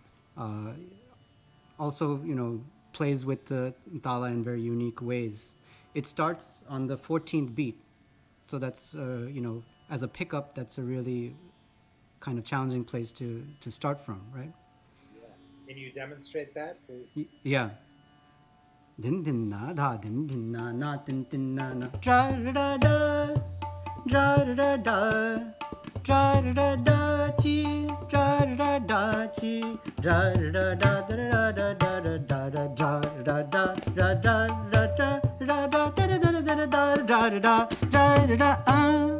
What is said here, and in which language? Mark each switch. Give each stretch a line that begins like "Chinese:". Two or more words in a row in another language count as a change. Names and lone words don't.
English: Also, plays with the tala in very unique ways. It starts on the 14th beat. So that's, as a pickup, that's a really kind of challenging place to start from, right? Yeah. Can you demonstrate that? Yeah. Din din na da din din na din din na dra da da dra da da dra da da chi dra da da chi dra da da da da da da da da da da da da da da da da da da.